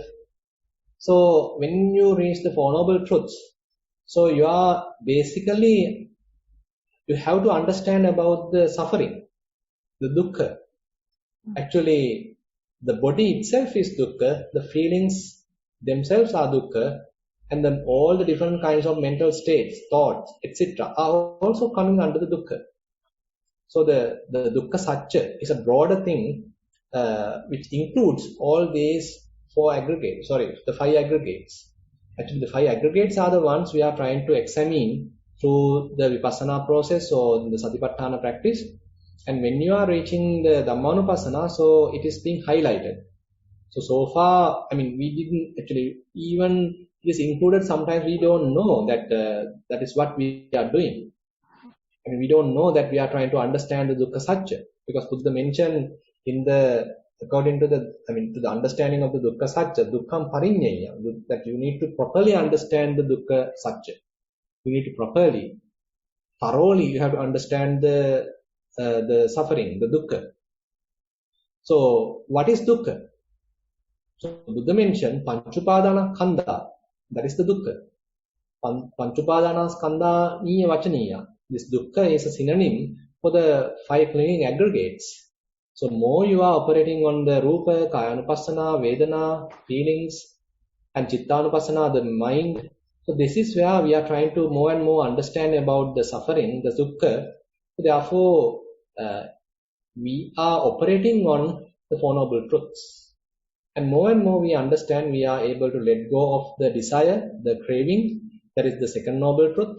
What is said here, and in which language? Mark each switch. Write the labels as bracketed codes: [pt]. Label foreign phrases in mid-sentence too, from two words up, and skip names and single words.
[en] So when you reach the Four Noble Truths, so you have to understand about the suffering, the dukkha. Actually, the body itself is dukkha, the feelings themselves are dukkha, and then all the different kinds of mental states, thoughts, etc. are also coming under the dukkha. So the [pi] dukkha satya [en] is a broader thing which includes all these the 5 aggregates. Actually, the 5 aggregates are the ones we are trying to examine through the vipassana process or the satipatthana practice. And when you are reaching the Dhammanupassana, so it is being highlighted. So far, I mean, we didn't actually, even this included, sometimes we don't know that that is what we are doing. I mean, we don't know that we are trying to understand the [pi] dukkha satya, [en] because Buddha mentioned in the, according to the, I mean, to the understanding of the [pi] dukkha satya, dukkham parinyaya, [en] that you need to properly understand the [pi] dukkha satya. [en] You need to properly, thoroughly, you have to understand the suffering, the dukkha. So, what is dukkha? So, Buddha mentioned [pi] panchupadana khanda, [en] that is the dukkha. [pi] Panchupadana skandha niya vachaniya. [en] This dukkha is a synonym for the 5 clinging aggregates. So, more you are operating on the [pi] rupa, kayanupassana, vedana, [en] feelings, and chittanupassana, the mind. So, this is where we are trying to more and more understand about the suffering, the dukkha. So, therefore, we are operating on the Four Noble Truths. And more we understand, we are able to let go of the desire, the craving, that is the second noble truth.